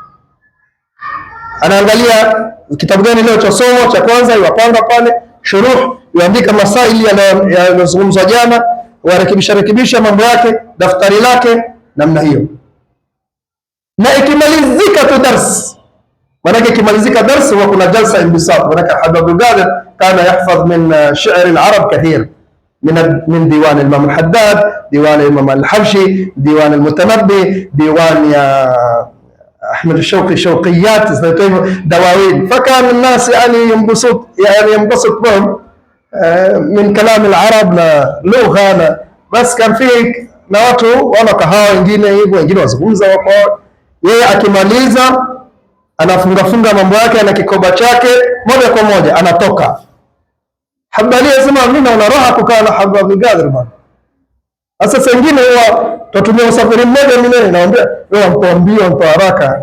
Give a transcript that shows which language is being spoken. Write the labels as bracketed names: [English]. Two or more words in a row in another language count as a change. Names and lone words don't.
[Swahili] anaangalia kitabu gani leo cha somo cha kwanza, iwapanga pale shuruh, yaandika masaili yanayozungumzwa jana, warekebisha mambo yake, daftari lake namna hiyo. Na ikimalizika tu dars, maanake ikimalizika dars huwa kuna [Arabic] جلسة انبساط, maanake Habib Abdul Qadir كان يحفظ من شعر العرب كثير من ديوان الإمام الحداد، ديوان الإمام الحبشي، ديوان المتنبي، ديوان يا أحمد الشوقي، شوقيات دواوين. فكان الناس يعني ينبسط بهم من كلام العرب لغة، بس كان فيه [Swahili] na watu wana kahawa wengine hivyo, wengine wazungumza wako. Yeye akimaliza anafunga mambo yake na kikoba chake, moja kwa moja anatoka. Habari yasema mimi naona raha kukaa na Habib Abdul Qadir bwana. Sasa wengine huwa tutumia usafiri mmoja, mimi naambia wewe mpoambia mpo haraka.